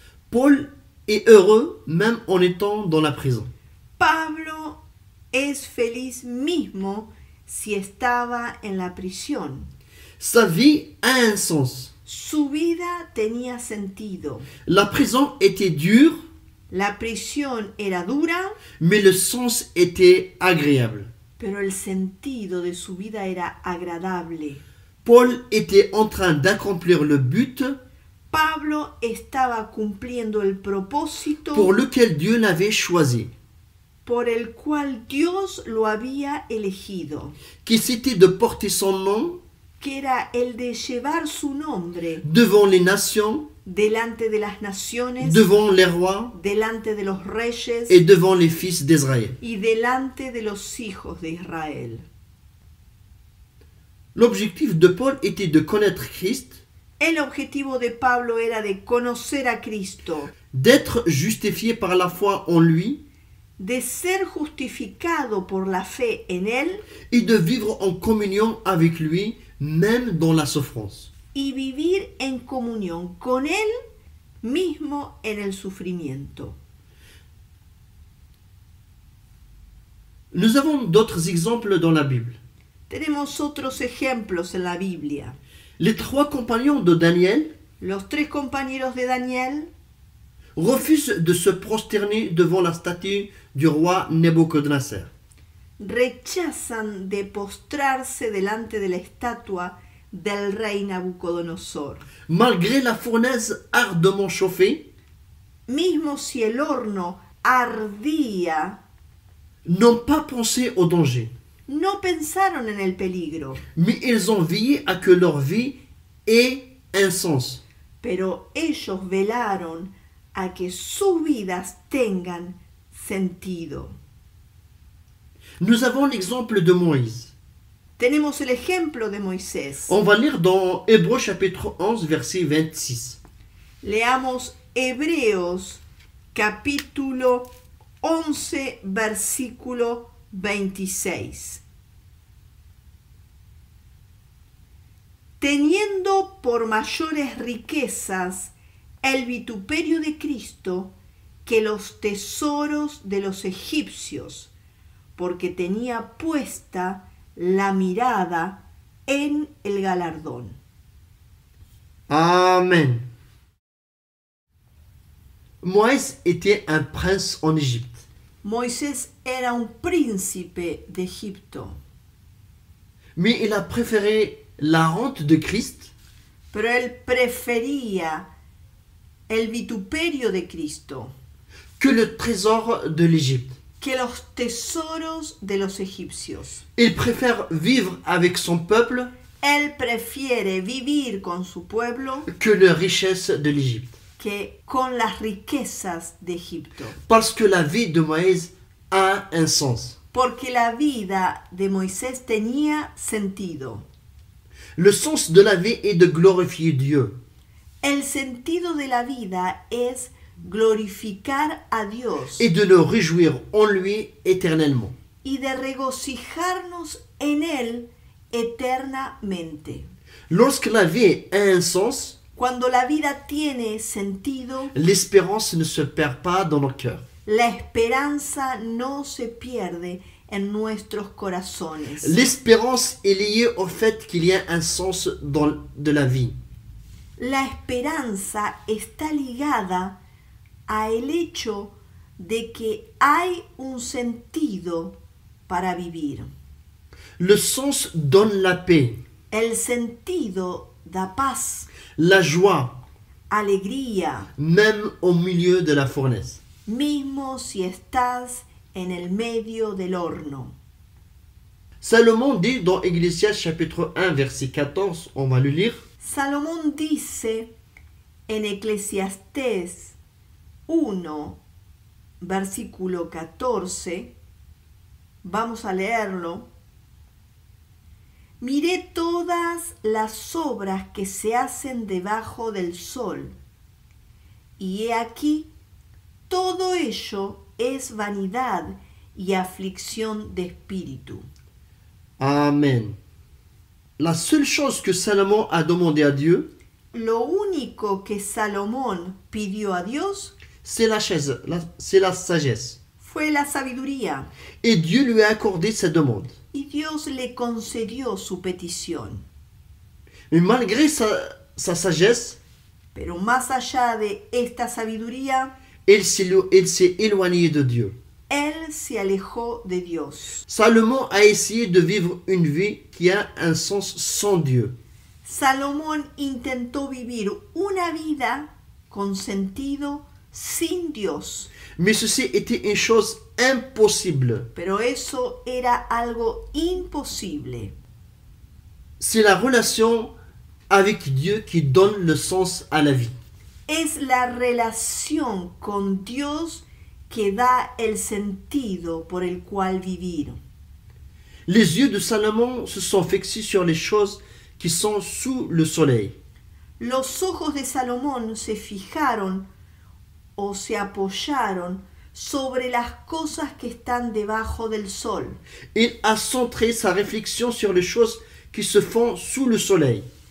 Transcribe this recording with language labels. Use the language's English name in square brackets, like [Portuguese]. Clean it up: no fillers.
[French] Paul est heureux même en étant dans la prison. [Spanish] Pablo es feliz mismo si estaba en la prisión. [French] Sa vie a un sens. [Spanish] Su vida tenía sentido. [French] La prison était dure, [Spanish] La prisión era dura, [French] mais le sens était agréable. [Spanish] pero el sentido de su vida era agradable. [French] Paul était en train d'accomplir le but [Spanish] Pablo estaba cumpliendo el propósito [French] pour lequel Dieu l'avait choisi, [Spanish] por el cual Dios lo había elegido, [French] qui c'était de porter son nom [Spanish] que era el de llevar su nombre [French] devant les nations, [Spanish] delante de las naciones, [French] devant les rois [Spanish] delante de los reyes [French] et devant les fils d'Israël. [Spanish] y delante de los hijos de Israel. [French] L'objectif de Paul était de connaître Christ, [Spanish] El objetivo de Pablo era de conocer a Cristo, [French] d'être justifié par la foi en lui [Spanish] de ser justificado por la fe en Él [French] et de vivre en communion avec lui même dans la souffrance. [Spanish] y vivir en comunión con Él mismo en el sufrimiento. [French] Nous avons d'autres exemples dans la Bible. [Spanish] Tenemos otros ejemplos en la Biblia. [French] Les trois compagnons de Daniel [Spanish] Los tres compañeros de Daniel [French] refusent de se prosterner devant la statue du roi Nebuchadnezzar. [Spanish] rechazan de postrarse delante de la estatua del rey Nabucodonosor. [French] Malgré la fournaise ardemment chauffée, [Spanish] Mismo si el horno ardía, [French] n'ont pas pensé au danger, [Spanish] no pensaron en el peligro, [French] mais ils ont veillé à que leur vie ait un sens. [Spanish] pero ellos velaron a que sus vidas tengan sentido. [French] Nous avons l'exemple de Moïse. [Spanish] Tenemos el ejemplo de Moisés. [French] On va lire dans Hébreux chapitre 11, verset 26. [Spanish] Leamos Hebreos capítulo 11, versículo 26. Teniendo por mayores riquezas el vituperio de Cristo que los tesoros de los egipcios, porque tenía puesta la mirada en el galardón. Amen. [French] Moïse était un prince en Égypte. [Spanish] Moisés era un príncipe de Egipto, [French] Mais il a préféré la rente de Christ [Spanish] pero él prefería el vituperio de Cristo [French] que le trésor de l'Égypte. [Spanish] que los tesoros de los egipcios. [French] Il préfère vivre avec son peuple [Spanish] Él prefiere vivir con su pueblo [French] que les richesses de l'Égypte. [Spanish] que con las riquezas de Egipto, [French] Parce que la vie de Moïse a un sens. [Spanish] porque la vida de Moisés tenía sentido. [French] Le sens de la vie est de glorifier Dieu. [Spanish] El sentido de la vida es glorificar a Dios [French] Et de nous réjouir en lui éternellement. [Spanish] y de regocijarnos en Él eternamente. [French] Lorsque la vie a un sens, [Spanish] Cuando la vida tiene sentido, [French] l'espérance ne se perd pas dans nos cœurs. [Spanish] la esperanza no se pierde en nuestros corazones. [French] L'espérance est liée au fait qu'il y a un sens de la vie. [Spanish] La esperanza está ligada a el hecho de que hay un sentido para vivir. [French] Le sens donne la paix, [Spanish] El sentido da paz, [French] la joie, [Spanish] alegría, [French] même au milieu de la fournaise. [Spanish] mismo si estás en el medio del horno. [French] Salomon dit dans Ecclésiaste chapitre 1 verset 14, on va le lire. [Spanish] Salomón dice En Eclesiastés 1, versículo 14, vamos a leerlo. Miré todas las obras que se hacen debajo del sol, y he aquí, todo ello es vanidad y aflicción de espíritu. Amen. [French] La seule chose que Salomon a demandé à Dieu, [Spanish] Lo único que Salomón pidió a Dios [French] c'est la sagesse. [Spanish] fue la sabiduría, [French] Et Dieu lui a accordé sa demande. [Spanish] y Dios le concedió su petición. [French] Mais malgré sa sagesse, [Spanish] Pero más allá de esta sabiduría, [French] il s'est éloigné de Dieu. [Spanish] él se alejó de Dios. [French] Salomon a essayé de vivre une vie qui a un sens sans Dieu. [Spanish] Salomón intentó vivir una vida con sentido sin Dios, [French] Mais ceci était une chose impossible. [Spanish] pero eso era algo imposible. [French] C'est la relation avec Dieu qui donne le sens à la vie. [Spanish] Es la relación con Dios que da el sentido por el cual vivir. [French] Les yeux de Salomon se sont fixés sur les choses qui sont sous le soleil. [Spanish] Los ojos de Salomón se fijaron o se apoyaron sobre las cosas que están debajo del sol. [French] Il a centré sa réflexion sur les choses qui se font sous le soleil.